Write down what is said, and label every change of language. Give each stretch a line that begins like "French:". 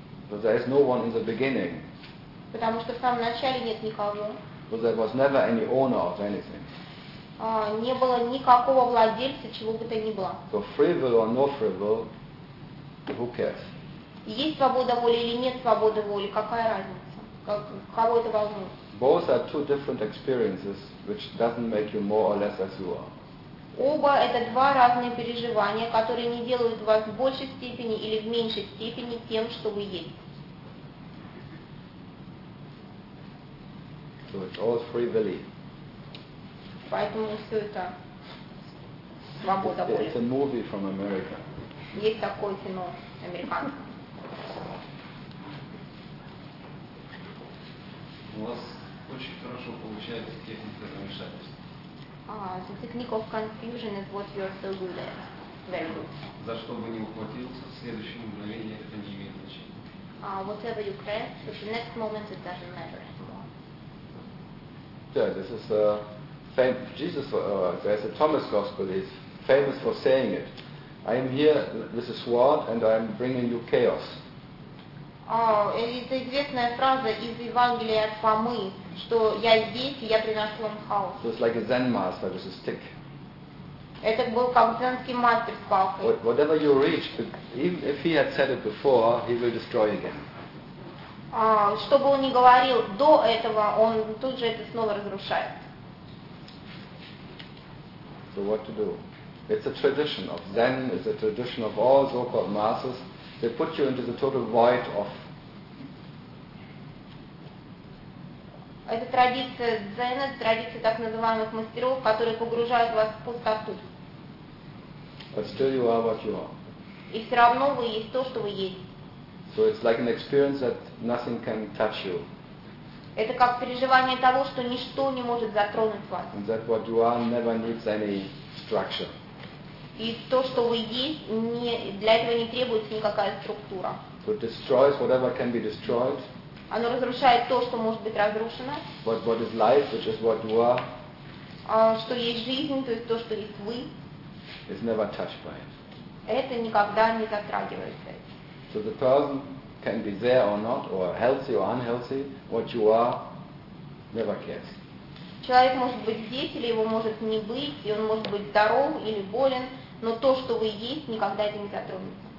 English: But there is no one in the beginning.
Russian: Потому что в самом начале нет никого.
English: But there was never any owner of anything.
Russian: Не было никакого владельца, чего бы то ни было.
English: So free will or no free will, who cares?
Russian: Есть свобода воли или нет свободы воли, какая разница? Кого это волнует?
English: Both are two different experiences, which doesn't make you more or less as you are.
Russian: Оба это два разные переживания, которые не делают вас в большей степени или в меньшей степени тем, что вы есть.
English: So it's all free will.
Russian: Поэтому все это свобода
English: воли. It's a movie from America.
Russian: Есть такое кино американское. У вас очень хорошо получается техника замешательства.
English: The technique of confusion is what you are so good at. Very good.
Russian: За что бы ни ухватился, в следующем мгновении это не имеет значения.
English: Whatever you craft, the next moment it doesn't matter anymore. Yeah, this is Jesus, there's a Thomas Gospel, he's famous for saying it. I am here with a sword and I am bringing you chaos.
Russian: Это известная фраза из Евангелия от Фомы, что я здесь, и я приношу вам хаос.
English: So it's like a Zen master with a stick.
Russian: Это был как зенский мастер с палкой.
English: Whatever you reach, if he had said it before, he will destroy again.
Russian: Что бы он ни говорил до этого, он тут же это снова разрушает.
English: So what to do? It's a tradition of Zen, it's a tradition of all so-called masters. They put you into the total void of.
Russian: Это традиция дзен, традиция так называемых мастеров, которые погружают вас в пустоту.
English: But still you are what you are.
Russian: И все равно вы есть то, что вы есть.
English: So it's like an experience that nothing can touch you.
Russian: Это как переживание того, что ничто не может затронуть вас.
English: And that what you are never needs any structure.
Russian: И то, что вы есть, не, для этого не требуется никакая структура.
English: So it destroys whatever can be destroyed.
Russian: Оно разрушает то, что может быть разрушено.
English: But what is life, which is what you are.
Russian: Что есть жизнь, то есть то, что есть вы.
English: Is never touched by it.
Russian: Это никогда не затрагивается.
English: So the person can be there or not, or healthy or unhealthy. What you are, never cares.
Russian: Человек может быть здесь, или его может не быть, и он может быть здоров или болен, но то, что вы есть, никогда это не затронется.